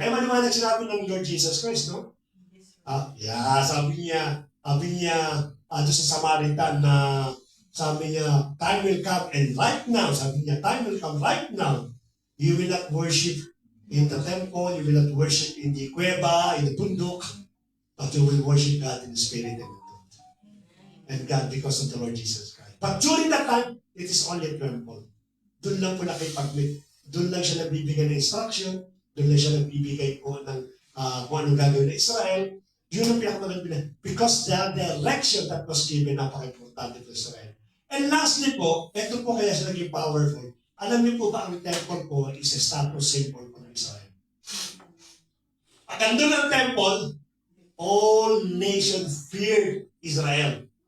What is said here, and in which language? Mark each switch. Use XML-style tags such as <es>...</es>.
<tl>Kaya maliwanag sinabi ng</tl> <en>Lord Jesus Christ, no?</en> <tl>Sabi niya, doon sa Samaritan na sabi niya,</tl> <en>time will come and right now, sabi niya, time will come right now, you will not worship In the temple, you will not worship in the kuweba, in the bundok, but you will worship God in the spirit and in truth. And God because of the Lord Jesus Christ. But during that time, it is only a temple.</en> <tl>Doon lang po nakipag-meet. Doon lang siya nagbibigay ng instruction. Doon lang siya nagbibigay po ng kung anong gagawin ng Israel. Yun ang pinakamagandang.</tl> <en>Because the direction that was given, napaka-importante to Israel.</en> <tl>And lastly po, ito po kaya siya naging powerful. Alam niyo po ba ang temple po is a</tl> <en>status symbol for Israel?</en> <tl>Pag andun ang temple,</tl> <en>all nations feared Israel.</en>